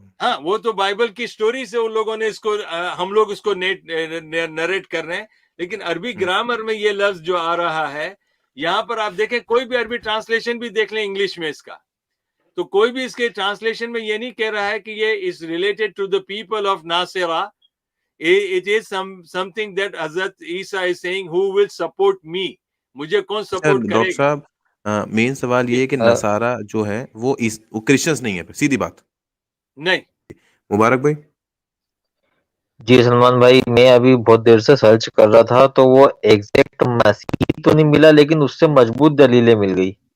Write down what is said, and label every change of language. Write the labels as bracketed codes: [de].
[ur] ہاں وہ تو بائبل کی سٹوری سے ان لوگوں نے اس کو، ہم لوگ اس کو نریٹ کر رہے ہیں، لیکن عربی گرامر میں یہ لفظ جو آ رہا ہے یہاں پر آپ دیکھیں، کوئی بھی عربی ٹرانسلیشن بھی دیکھ لیں انگلش میں اس کا، تو کوئی بھی اس کے ٹرانسلیشن میں یہ نہیں کہہ رہا ہے کہ یہ [en] Is related to the people of ناصرہ. It is something that حضرت عیسیٰ is saying who will support me، [ur] مجھے کون سپورٹ کرے ڈاکٹر گا. صاحب مین سوال یہ ہے کہ نصارہ جو ہے وہ کرسچنس نہیں ہے، سیدھی بات. نہیں مبارک بھائی. جی سلمان بھائی، میں ابھی بہت دیر سے سرچ کر رہا تھا تو وہ ایگزیکٹ مسیح تو نہیں ملا، لیکن اس سے مضبوط دلیلیں مل گئی.